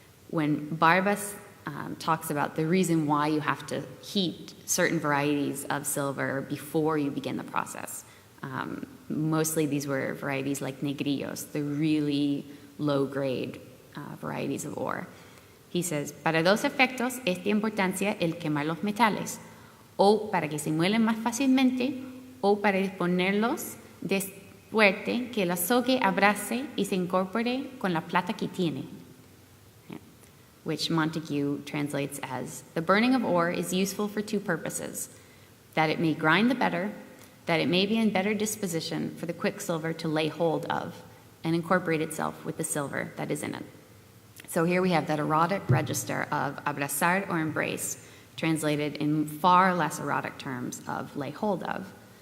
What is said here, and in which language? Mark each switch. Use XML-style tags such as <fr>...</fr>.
<en>When Barbas talks about the reason why you have to heat certain varieties of silver before you begin the process. Mostly these were varieties like negrillos, the really low-grade varieties of ore. He says,</en> <es>para dos efectos es de importancia el quemar los metales, o para que se muelen más fácilmente, o para disponerlos de suerte que el azogue abrace y se incorpore con la plata que tiene.</es> <en>Which Montague translates as, the burning of ore is useful for two purposes, that it may grind the better, that it may be in better disposition for the quicksilver to lay hold of and incorporate itself with the silver that is in it. So here we have that erotic register of abrazar or embrace, translated in far less erotic terms of lay hold of.</en>